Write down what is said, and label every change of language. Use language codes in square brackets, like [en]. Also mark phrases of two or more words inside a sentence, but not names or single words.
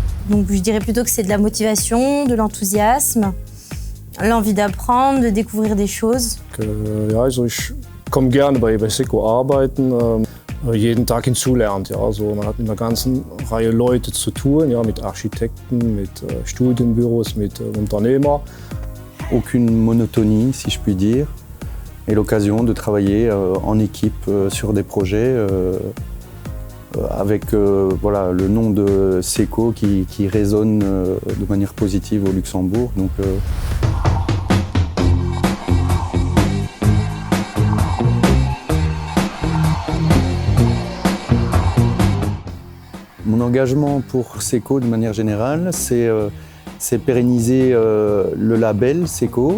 [fr] Donc je dirais plutôt que c'est de la motivation, de l'enthousiasme, l'envie d'apprendre, de découvrir des choses. [de] Ja, also ich komme gerne bei SECO arbeiten. Jeden Tag hinzulernt. Ja. Also man hat mit einer ganzen Reihe Leute zu tun, ja, mit Architekten, mit Studienbüros, mit Unternehmern. [fr] Aucune monotonie, si je puis dire, et l'occasion de travailler en équipe sur des projets avec voilà, le nom de SECO qui résonne de manière positive au Luxembourg. Donc, mon engagement pour SECO de manière générale, c'est pérenniser le label SECO.